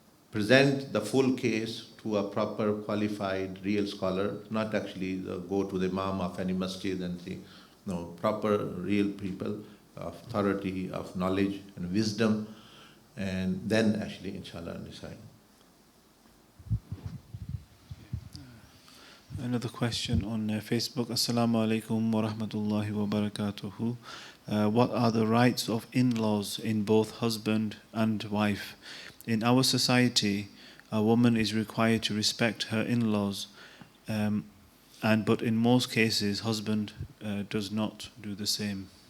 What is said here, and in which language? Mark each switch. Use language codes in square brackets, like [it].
[en] Present the full case to a proper, qualified, real scholar, not actually go to the imam of any masjid and say, no, proper, real people of authority, of knowledge and wisdom, and then actually inshallah decide. Another question on Facebook. [ar] Assalamu alaikum wa rahmatullahi wa barakatuhu. [en] What are the rights of in-laws in both husband and wife? In our society, a woman is required to respect her in-laws, but in most cases, husband does not do the same.